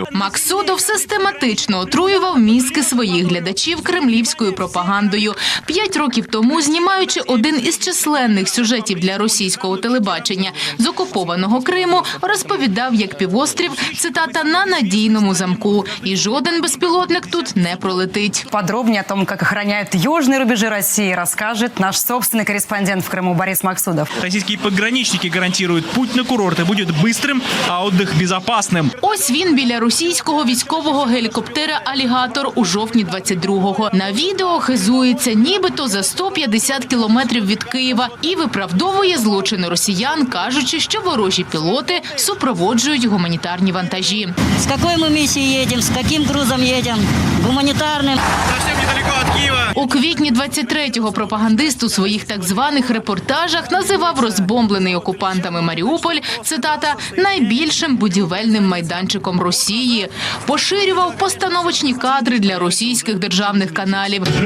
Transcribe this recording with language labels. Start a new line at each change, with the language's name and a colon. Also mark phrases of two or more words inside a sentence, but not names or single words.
Ukrainian: Максудов систематично отруював мізки своїх глядачів кремлівською пропагандою. 5 років тому, знімаючи один із численних сюжетів для російського телебачення з окупованого Криму, розповідав, як півострів, цитата, на надійному замку. І жоден безпілотник тут не пролетить.
Russian: Подробнее о том, как охраняют южные рубежи России, расскажет наш собственный корреспондент в Крыму Борис Максудов. Российские пограничники гарантируют, путь на курорты будет быстрым, а отдых безопасным.
Ukrainian: Ось він біля російського військового гелікоптера «Алігатор» у жовтні 22-го. На відео хизується нібито за 150 кілометрів від Києва і виправдовує злочини росіян, кажучи, що ворожі пілоти супроводжують гуманітарні вантажі.
Russian: С какой мы миссией едем, с каким грузом едем? Гуманитарным.
Ukrainian: У квітні 23-го пропагандист у своїх так званих репортажах називав розбомблений окупантами Маріуполь, цитата, найбільшим будівельним майданчиком Росії. Поширював постановочні кадри для російських державних каналів.